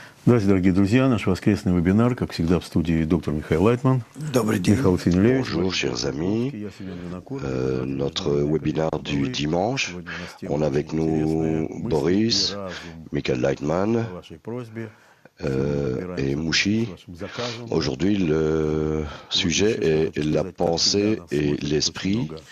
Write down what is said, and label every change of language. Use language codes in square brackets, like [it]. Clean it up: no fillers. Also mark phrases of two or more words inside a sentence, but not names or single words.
[ru] Здравствуйте, дорогие друзья. Наш воскресный вебинар, как всегда, в студии доктор Михаил Лайтман. Михаил Синелевич. [fr] Bonjour, chers amis. Notre webinaire du dimanche, on a avec nous Boris, Michael Leitman et Mouchi. Aujourd'hui, le sujet est la pensée et l'esprit.